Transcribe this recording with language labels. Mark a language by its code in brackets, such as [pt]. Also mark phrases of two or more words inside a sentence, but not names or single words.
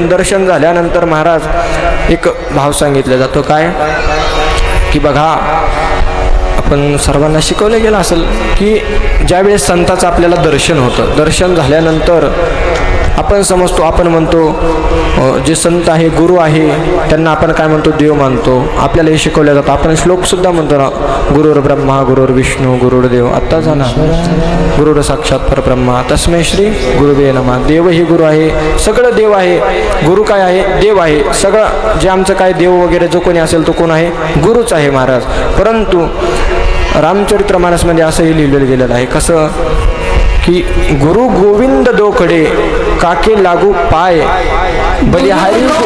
[mr] दर्शन झाल्यानंतर महाराज एक भाव सांगितला जातो, काय की बघा, आपण सर्वांना शिकवलं गेलं असेल की ज्यावेळेस संतांचं आपल्याला दर्शन होतं, दर्शन झाल्यानंतर आपण समजतो, आपण म्हणतो जे संत आहे, गुरु आहे, त्यांना आपण काय म्हणतो, देव मानतो. आपल्याला हे शिकवलं जातं. आपण श्लोकसुद्धा म्हणतो ना, [sa] गुरुर् ब्रह्मा गुरुर्विष्णू गुरुर्देव, [mr] आत्ता झाला, [sa] गुरुर साक्षात परब्रह्मा तस्मै श्री गुरुवे नमः. [mr] देव ही गुरु आहे, सगळं देव आहे. गुरु काय आहे, देव आहे. सगळं जे आमचं काय देव वगैरे जो कोणी असेल तो कोण आहे, गुरुच आहे महाराज. परंतु रामचरित्र मानसमध्ये असंही लिहिलेलं गेलेलं आहे, कसं की [hi] गुरु गोविंद दोकडे काके लागू पाय, बलिहारी